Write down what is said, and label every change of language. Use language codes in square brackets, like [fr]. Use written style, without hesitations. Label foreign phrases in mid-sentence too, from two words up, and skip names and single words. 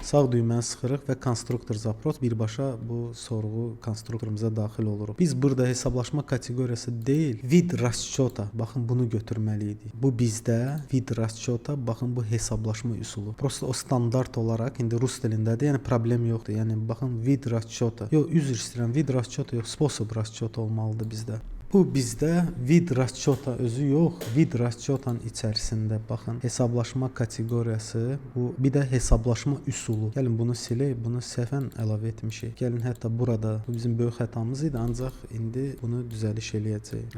[az] Sağ düyməni sıxırıq və [ru] конструктор запрос [az] birbaşa bu sorğu konstruktorumuza daxil oluruq. Biz burada hesablaşma kateqoriyası deyil, [ru] вид расчета, [az] baxın bunu götürməliydik. Bu bizdə [ru] вид расчета, [az] baxın bu hesablaşma üsulu. Prosta o standart olaraq indi rus dilindədir, yəni problem yoxdur. Yəni baxın [ru] вид расчета. [az] Yox, üzr istəyirəm, [ru] вид расчета [az] yox, [ru] способ расчета [az] olmalıdır bizdə. Bu bizdə [ru] вид расчета [az] özü yox, [ru] вид расчетanın [az] içərisində baxın hesablaşma kateqoriyası, bu bir də hesablaşma üsulu. Gəlin bunu silək, bunu səhvən əlavə etmişik. Gəlin hətta burada bu bizim böyük xətamız idi, ancaq indi bunu düzəliş eləyəcəyik.